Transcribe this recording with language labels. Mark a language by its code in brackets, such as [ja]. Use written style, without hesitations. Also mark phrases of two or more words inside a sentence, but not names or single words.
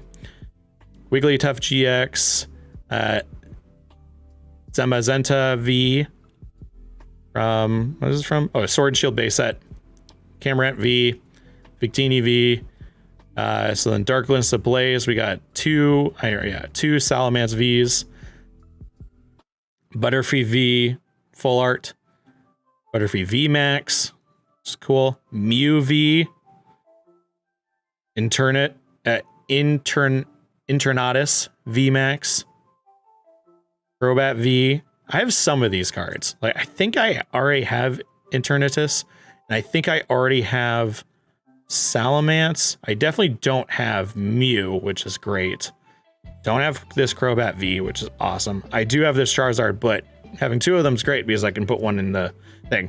[en] Wigglytuff GX. Zamazenta V. From, what is this from? Oh, Sword and Shield base set. Camerant V. Victini V. So then Darkness Ablaze, we got 2 Salamence Vs. Butterfree V full art. Butterfree V Max. It's cool. Mew V. Internatus V Max. Crobat V. I have some of these cards. Like I think I already have Internatus, and I think I already have Salamence. I definitely don't have Mew, which is great. Don't have this Crobat V, which is awesome. I do have this Charizard, but having 2 of them is great because I can put one in the thing.